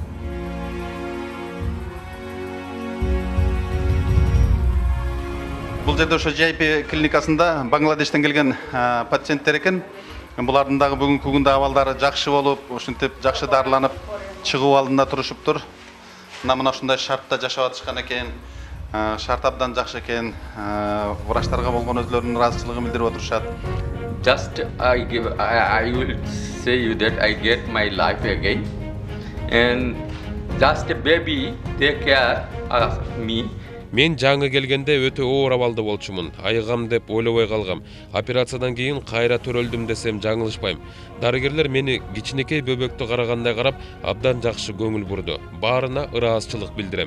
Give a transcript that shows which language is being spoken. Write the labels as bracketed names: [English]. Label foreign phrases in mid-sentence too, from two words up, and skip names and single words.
[Kyrgyz] Бул жерде ошо GIP клиникасында Бангладештен келген пациенттер экен. Булардын дагы бүгүнкү күндө абалдары жакшы болуп, ушинтип жакшы дарыланып чыгуу алдында турушуптур. Мына ушундай шартта жашап атышкан экен. Шарт абдан жакшы экен. Врачтарга болгон өзлөрүнүн ыраазычылыгын билдирип отурушат. [English] Just I will say you that I get my life again, and just a baby take care of me. [Kyrgyz] Мен жаңы келгенде өтө оор абалда болчумун. Айыгам деп ойлобой калгам. Операциядан кийин кайра төрөлдүм десем жаңылышпайм. Дарыгерлер мени кичинекей бөбөктү карагандай карап, абдан жакшы көңүл бурду. Баарына ыраазычылык билдирем.